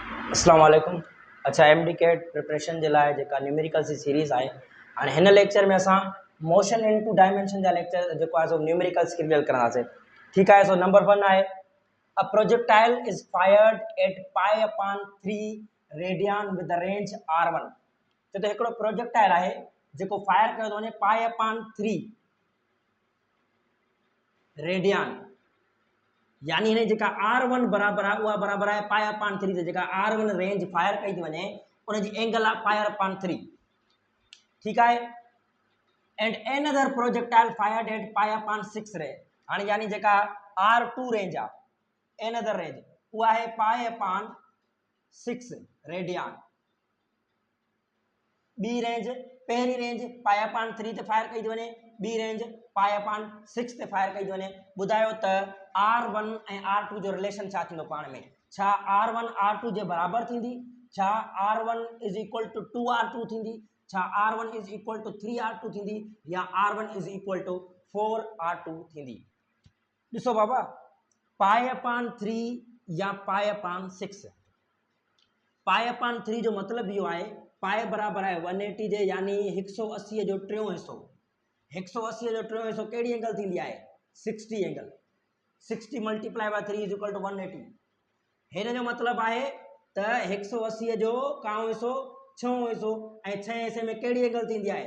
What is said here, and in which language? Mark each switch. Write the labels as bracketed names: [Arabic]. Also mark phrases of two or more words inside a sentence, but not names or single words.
[Arabic] السلام عليكم. [Sindhi] अच्छा [English] MDCAT preparation [Sindhi] जे लाइ जेका न्यूमेरिकल जी सीरीज़ आहे हाणे हिन लेक्चर में असां [English] motion into dimension [Sindhi] जा लेक्चर जेको आहे सो न्यूमेरिकल्स क्लियर कंदासीं। ठीकु आहे। सो नंबर 1 आहे [English] a projectile is fired at pi upon 3 radian with the range r1. [Sindhi] त हिकिड़ो प्रोजेक्टाइल आहे जेको फायर कयो थो वञे [English] pi upon 3 radian, [Sindhi] यानी हिन जेका r1 बराबर आहे उहा बराबर आहे [English] pi upon 3 [Sindhi] ते जेका r1 रेंज फायर कई थी वञे उन जी एंगल आहे [English] pi upon 3. [Sindhi] ठीकु आहे। [English] and an other projectile fired at pi upon 6 ra, [Sindhi] हाणे यानी जेका r2 रेंज आहे [English] an other range [Sindhi] उहा आहे [English] pi upon 6 radian. [Sindhi] बी रेंज पहिरीं रेंज [English] pi upon 3 [Sindhi] ते फायर कई थी वञे, बी रेंज [English] pi upon 6 [Sindhi] ते फायर कई थी वञे। ॿुधायो त r1 ऐं r2 जो रिलेशन छा थींदो पाण में? छा r1 r2 जे बराबर थींदी? छा r1 [English] is equal to 2r2 [Sindhi] थींदी? छा r1 [English] is equal to 3r2 [Sindhi] थींदी? या r1 [English] is equal to 4r2 [Sindhi] थींदी? ॾिसो बाबा, [English] pi upon 3 [Sindhi] या [English] pi upon 6. pi upon 3 [Sindhi] जो मतिलबु इहो आहे पाई बराबर आहे 180 जे, यानी 180 जो टियों हिसो। 180 जो टियों हिसो कहिड़ी एंगल थींदी आहे? 60 एंगल। [English] 60 multiply by 3 is equal to 180. [Sindhi] हिन जो मतिलबु आहे त 180 जो काओं हिसो छहों हिसो, ऐं 6 हिसे में कहिड़ी एंगल थींदी आहे?